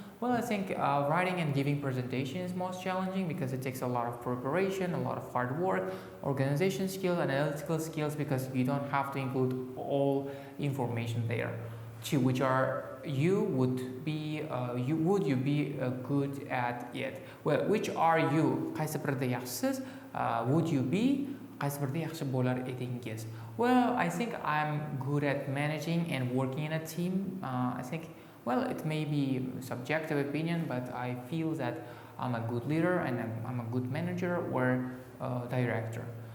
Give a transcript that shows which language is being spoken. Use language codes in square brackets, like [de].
[en] Well, I think writing and giving presentation is most challenging because it takes a lot of preparation, a lot of hard work, organization skills, analytical skills, because you don't have to include all information there. Two, which are would you be good at it? Well, which are you? [uz] Qaysi birida yaxshisiz? [en] Would you be? [uz] Qaysi birida yaxshi bo'lar edingiz? [en] Well, I think I'm good at managing and working in a team. I think, well, it may be subjective opinion, but I feel that I'm a good leader and I'm a good manager or director.